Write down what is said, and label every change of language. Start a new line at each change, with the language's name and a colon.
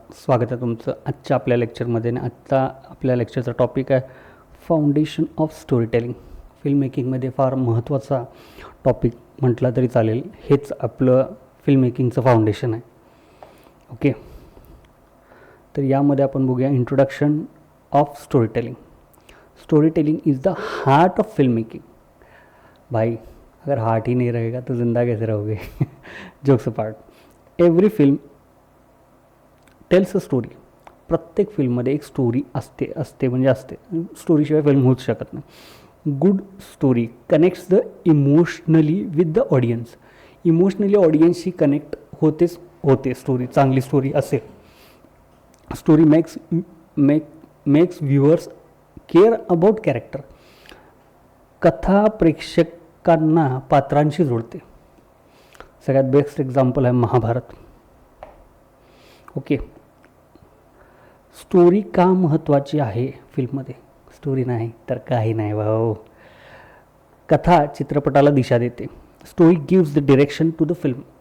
Marathi: स्वागत आहे तुमचं आजच्या आपल्या लेक्चरमध्ये. आणि आजचा आपल्या लेक्चरचा टॉपिक आहे foundation of story telling. Film मेकिंगमध्ये फार महत्त्वाचा टॉपिक म्हटला तरी चालेल. हेच आपलं फिल्म मेकिंगचं फाउंडेशन आहे. ओके, तर यामध्ये आपण बघूया introduction of story telling.
English: Story telling is the heart of film making.
Hindi: भाई, अगर हार्ट ही नहीं रहेगा तो ज़िंदा कैसे रहोगे?
English: Jokes apart, every film tells a story.
Marathi: प्रत्येक फिल्ममध्ये एक स्टोरी असते म्हणजे असते. स्टोरीशिवाय फिल्म होऊच शकत नाही.
English: Good story connects the emotionally with the audience.
Marathi: Emotionally ऑडियन्सशी connect होते स्टोरी. चांगली स्टोरी असेल.
English: Story makes viewers care about character.
Marathi: कथा प्रेक्षकांना पात्रांशी जोडते. सगळ्यात बेस्ट एक्झाम्पल आहे महाभारत. ओके, स्टोरी का महत्त्वाची आहे फिल्ममध्ये? स्टोरी नाही तर काही नाही भाऊ. कथा चित्रपटाला दिशा देते.
English: Story gives the direction to the film.